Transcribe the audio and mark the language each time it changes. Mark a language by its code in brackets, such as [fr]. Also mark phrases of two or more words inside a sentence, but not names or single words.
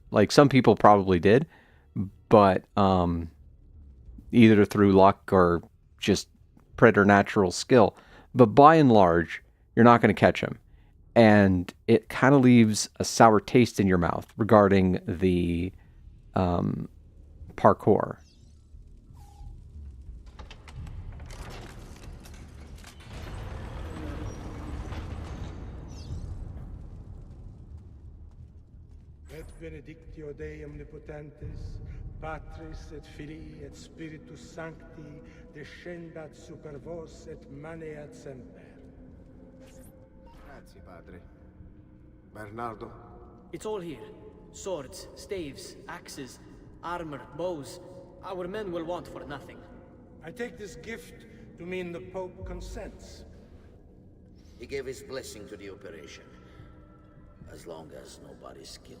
[en] Like, some people probably did, but either through luck or just preternatural skill. But by and large, you're not going to catch him. And it kind of leaves a sour taste in your mouth regarding the parkour. [la] Et benedictio Dei omnipotentis, Patris et Filii et Spiritus Sancti, descendat super vos et maneat semper. [it] Grazie, padre. Bernardo? [en] It's all here. Swords, staves, axes, armor, bows. Our men will want for nothing. I take this gift to mean the Pope consents. He gave his blessing to the operation. As long as nobody's killed.